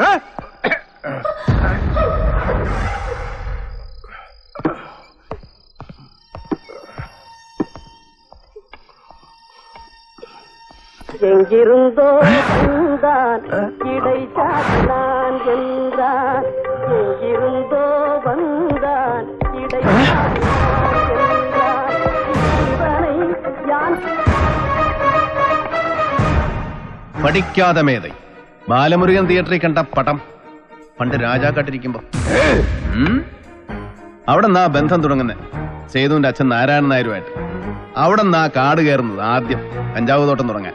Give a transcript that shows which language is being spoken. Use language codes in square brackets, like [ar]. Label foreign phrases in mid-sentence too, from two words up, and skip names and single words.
[ta] எங்கிருந்தோ வந்தான் இடை சாத்தான் என்றான். எங்கிருந்தோ வந்தான் இடை சாத்தான் என்றான். இவனை யான் [ml] പഠിക്കാതെ മേதை ബാലമുരുകൻ തിയേറ്ററിൽ കണ്ട പടം പണ്ട് രാജാക്കാട്ടിരിക്കുമ്പോ അവിടെ നിന്നാ ബന്ധം തുടങ്ങുന്നത് സേതുവിന്റെ അച്ഛൻ നാരായണൻ നായരുമായിട്ട്. അവിടെ നിന്നാ കാട് കയറുന്നത് ആദ്യം കഞ്ചാവ് തോട്ടം തുടങ്ങാൻ.